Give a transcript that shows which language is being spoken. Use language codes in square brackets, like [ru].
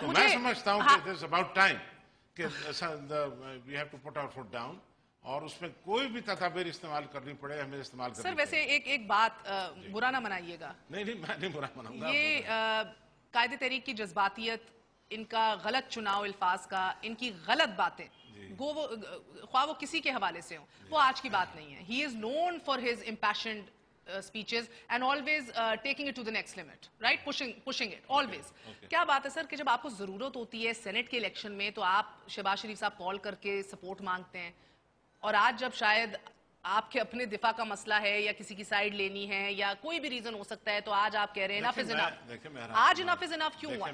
[ur] میں سمجھتا ہوں کہ [en] it's about time [ur] کہ [en] we have to put our foot down, [ur] اور اس میں کوئی بھی تدابیر استعمال کرنی پڑے ہمیں استعمال کرنی سر ویسے ایک بات برا نہ منائیے گا, نہیں میں نہیں برا مناؤں گا. یہ قائد تحریک کی جذباتیت, ان کا غلط چناؤ الفاظ کا, ان کی غلط باتیں, خواہ وہ کسی کے حوالے سے ہوں, وہ آج کی بات نہیں ہے. [en] He is known for his impassioned speeches and always taking it to the next limit, right? Pushing it, always. [ur] کیا بات ہے سر کہ جب آپ کو ضرورت ہوتی ہے سینٹ کے الیکشن میں تو آپ شہباز شریف صاحب کال کر کے سپورٹ مانگتے ہیں, اور آج جب شاید آپ کے اپنے دفاع کا مسئلہ ہے یا کسی کی سائیڈ لینی ہے یا کوئی بھی ریزن ہو سکتا ہے, تو آج آپ کہہ رہے ہیں [en] enough is enough. [ur] آج [en] enough is enough [ur] کیوں ہوا؟